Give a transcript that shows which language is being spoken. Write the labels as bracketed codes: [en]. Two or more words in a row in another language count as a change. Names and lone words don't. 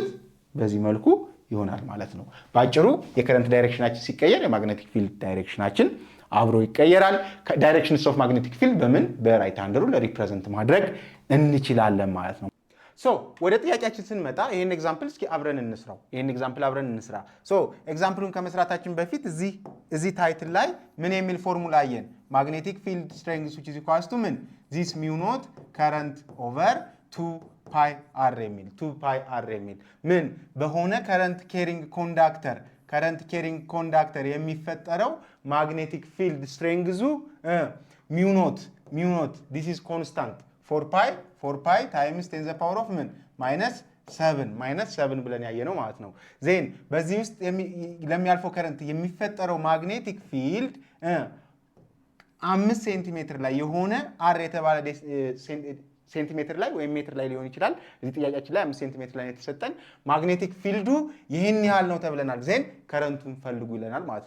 [am] በዚህ መልኩ ይሆናል ማለት ነው። በአጭሩ የከረንት ዳይሬክሽናችን ሲቀየር የማግኔቲክ ፊልድ ዳይሬክሽናችን አብሮ ይቀየራል። [en] directions of magnetic field [am] በምን [en] by right hand rule [am] ሪፕሬዘንት ማድረግ እንችላለን ማለት ነው። ወደ ጥያቄያችን ስንመጣ ይሄን ኤግዛምፕል እስኪ አብረን እንስራው። ኤግዛምፕሉን ከመስራታችን በፊት እዚህ ታይትል ላይ ምን የሚል ፎርሙላ አየን? [en] magnetic field strength which is equals to ምን this mu naught current over 2 pi r [am] የሚል ምን በሆነ [en] current carrying conductor የሚፈጠረው magnetic field strength mu naught this is constant 4 pi times 10 the power of ምን [am] -7 ብለን ያየነው ማለት ነው። ዜን በዚህ ውስጥ ለሚያልፈው ከረንት የሚፈጠረው [en] magnetic field [am] 5 ሴንቲሜትር ላይ የሆነ r የተባለ ሴንቲሜትር ላይ ወይም ሜትር ላይ ሊሆን ይችላል። እዚህ ጥያቄያችን ላይ 5 ሴንቲሜትር ላይ የተሰጠን [en] magnetic field [am] ይህን ያህል ነው ተብለናል። ዜን ከረንቱን ፈልጉ ይለናል ማለት ነው